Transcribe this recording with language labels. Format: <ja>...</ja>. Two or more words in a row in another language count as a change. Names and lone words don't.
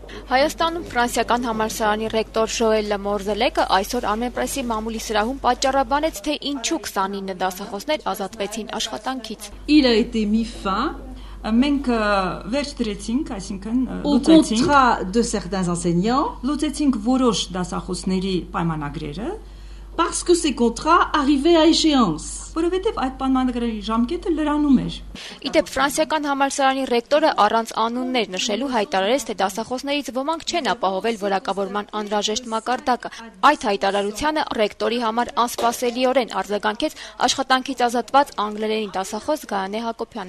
<hy>Հայաստանում ֆրանսիական համալսարանի ռեկտոր Ժոել Մորզելեկը այսօր Armenpress-ի մամուլի սրահում պատճառաբանեց, թե ինչու 29 դասախոսներ ազատվեցին աշխատանքից։</hy> <fr>Il a été mis fin.</fr> <hy>Մենք վերջ դրեցինք, այսինքն</hy> <fr>au contrat de certains enseignants,</fr> <hy>լուծեցինք որոշ դասախոսների պայմանագրերը,</hy> <fr>parce que ces contrats arrivaient à échéance.</fr> <hy>Որովհետև այդ պայմանագրերի ժամկետը լրանում էր։ Իդեպ ֆրանսիական համալսարանի ռեկտորը առանց անուններ նշելու հայտարարեց, թե դասախոսներից ոմանք չեն ապահովել որակավորման անհրաժեշտ մակարդակը։ Այդ հայտարարությանը ռեկտորի համար անսպասելիորեն արձագանքեց աշխատանքից ազատված անգլերենի դասախոս Գայանե Հակոբյանը։</hy>